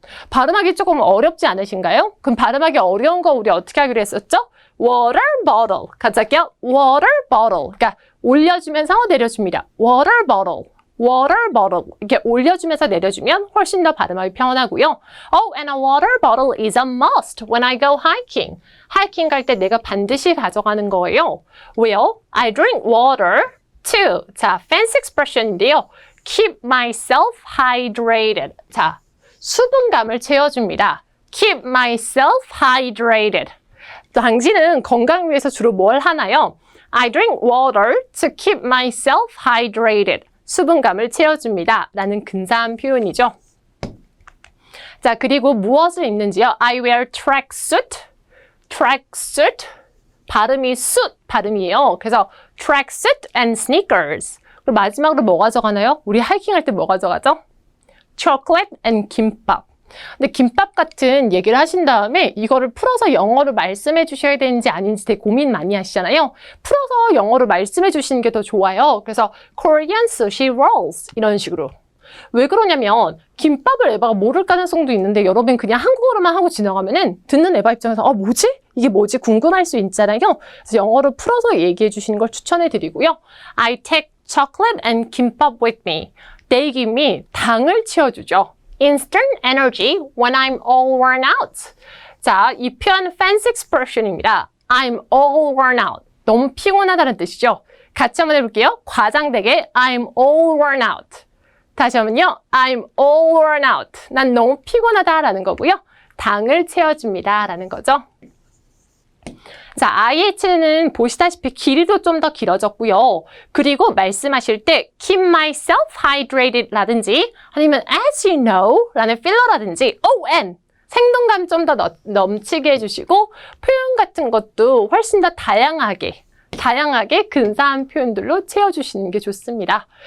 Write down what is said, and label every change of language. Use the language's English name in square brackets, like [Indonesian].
[Korean] 발음하기 조금 어렵지 않으신가요? 그럼 발음하기 어려운 거 우리 어떻게 하기로 했었죠? [English] water bottle. [Korean] 같이 할게요. [English] water bottle. [Korean] 그러니까 올려주면서 내려줍니다. [English] water bottle. water bottle. [Korean] 이렇게 올려주면서 내려주면 훨씬 더 발음하기 편하고요. [English] And a water bottle is a must when I go hiking. [Korean] 하이킹 갈 때 내가 반드시 가져가는 거예요. 왜요? [English] I drink water to. [Korean] 자, fancy expression인데요. [English] keep myself hydrated. [Korean] 자, 수분감을 채워줍니다. [English] keep myself hydrated. [Korean] 당신은 건강을 위해서 주로 뭘 하나요? [English] I drink water to keep myself hydrated. [Korean] 수분감을 채워줍니다. 라는 근사한 표현이죠. 자, 그리고 무엇을 입는지요? [English] I wear tracksuit. tracksuit. [Korean] 발음이 suit 발음이에요. 그래서 [English] tracksuit and sneakers. [Korean] 그리고 마지막으로 뭐 가져가나요? 우리 하이킹 할 때 뭐 가져가죠? [English] chocolate and [Korean] 김밥. 근데 김밥 같은 얘기를 하신 다음에 이거를 풀어서 영어로 말씀해 주셔야 되는지 아닌지 되게 고민 많이 하시잖아요. 풀어서 영어로 말씀해 주시는 게 더 좋아요. 그래서 [English] Korean sushi rolls [Korean] 이런 식으로. 왜 그러냐면 김밥을 에바가 모를 가능성도 있는데 여러분 그냥 한국어로만 하고 지나가면은 듣는 에바 입장에서 뭐지? 이게 뭐지? 궁금할 수 있잖아요. 그래서 영어로 풀어서 얘기해 주시는 걸 추천해 드리고요. [English] I take chocolate and kimbap with me. They give me [Korean] 당을 채워주죠. [English] Instant energy when I'm all worn out. [Korean] 자, 이 표현 fancy expression입니다. [English] I'm all worn out. [Korean] 너무 피곤하다는 뜻이죠. 같이 한번 해볼게요. 과장되게 [English] I'm all worn out. [Korean] 다시 한번요. [English] I'm all worn out. [Korean] 난 너무 피곤하다라는 거고요. 당을 채워줍니다 라는 거죠. 자, IH는 보시다시피 길이도 좀 더 길어졌고요. 그리고 말씀하실 때 [English] keep myself hydrated [Korean] 라든지 아니면 [English] as you know [Korean] 라는 필러라든지 ON 생동감 좀 더 넘치게 해주시고 표현 같은 것도 훨씬 더 다양하게 근사한 표현들로 채워주시는 게 좋습니다.